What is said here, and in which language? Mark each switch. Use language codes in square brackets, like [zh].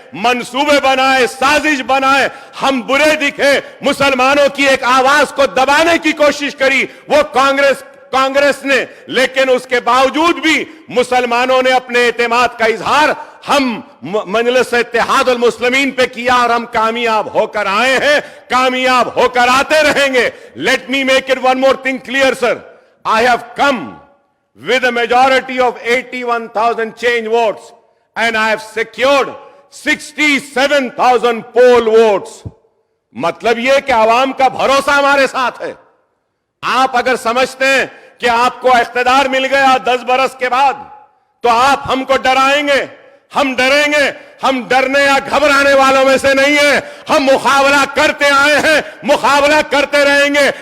[hi] मंसूबे बनाए, साजिश बनाए, हम बुरे दिखे, मुसलमानों की एक आवाज को दबाने की कोशिश करी, वो कांग्रेस ने. लेकिन उसके बावजूद भी मुसलमानों ने अपने एतमाद का इजहार हम मजलिस इत्तेहादुल मुस्लिमीन पे किया, और हम कामयाब होकर आए हैं, कामयाब होकर आते रहेंगे. [en] Let me make it one more thing clear, sir. I have come with a majority of 81,000 change votes, and I have secured 67,000 poll votes. [hi] मतलब ये कि आवाम का भरोसा हमारे साथ है. आप अगर समझते हैं कि आपको इख्तिदार मिल गया 10 बरस के बाद, तो आप हमको डराएंगे. हम डरेंगे? हम डरने या घबराने वालों में से नहीं है. हम मुकाबला करते आए हैं, मुकाबला करते रहेंगे.